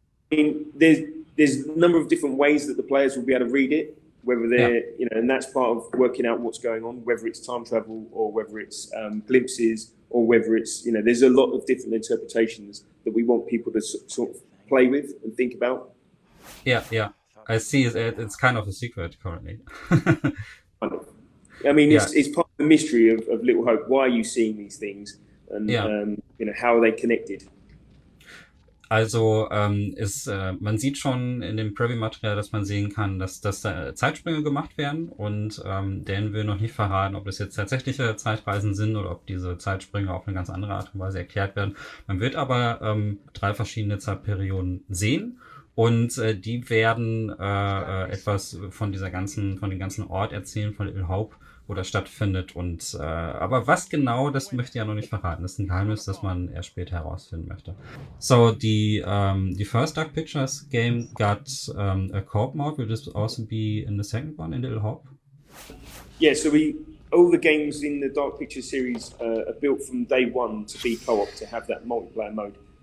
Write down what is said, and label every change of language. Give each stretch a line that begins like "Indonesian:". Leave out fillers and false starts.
English: I mean, there's a number of different ways that the players will be able to read it, whether they're, and that's part of working out what's going on, whether it's time travel or whether it's glimpses or whether it's, there's a lot of different interpretations that we want people to sort of play with and think about. Yeah. I see it's kind of a secret currently. I mean, it's part of the mystery of Little Hope. Why are you seeing these things? And, how are they connected?
German: Also man sieht schon in dem Preview-Material, dass man sehen kann, dass da Zeitsprünge gemacht werden, und Dan will noch nicht verraten, ob das jetzt tatsächliche Zeitreisen sind oder ob diese Zeitsprünge auf eine ganz andere Art und Weise erklärt werden. Man wird aber 3 verschiedene Zeitperioden sehen, und die werden etwas von dem ganzen Ort erzählen, von Little Hope, wo das stattfindet. Und aber was genau, das möchte ich ja noch nicht verraten. Das ist ein Geheimnis, das man erst später herausfinden möchte.
English: So the first Dark Pictures game got a co-op mode. Will this also be in the second one, in Little Hope? Yeah, so all the games in the Dark Pictures series are built from day one to be co-op, to have that multiplayer mode.